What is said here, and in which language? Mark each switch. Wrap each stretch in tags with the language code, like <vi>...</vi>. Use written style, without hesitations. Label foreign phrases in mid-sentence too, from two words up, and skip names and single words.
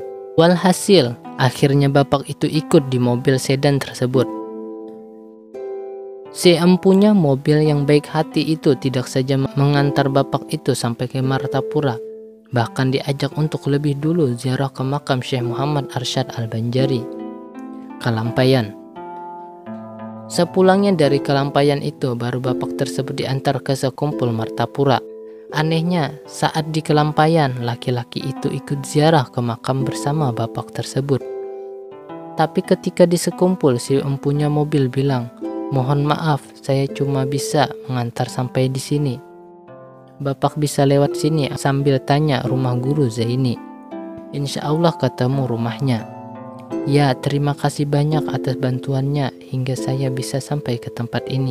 <id>Walhasil, akhirnya bapak itu ikut di mobil sedan tersebut. Si empunya mobil yang baik hati itu tidak saja mengantar bapak itu sampai ke Martapura, bahkan diajak untuk lebih dulu ziarah ke makam Syekh Muhammad Arsyad Al-Banjari, Kalampayan. Sepulangnya dari Kalampayan itu, baru bapak tersebut diantar ke sekumpul Martapura. Anehnya, saat di Kalampayan, laki-laki itu ikut ziarah ke makam bersama bapak tersebut. Tapi ketika di sekumpul, si empunya mobil bilang, "Mohon maaf, saya cuma bisa mengantar sampai di sini. Bapak bisa lewat sini," sambil tanya rumah Guru Zaini.</id> <ar>"إن شاء الله</ar> <id>ketemu rumahnya." "Ya, terima kasih banyak atas bantuannya hingga saya bisa sampai ke tempat ini."</id>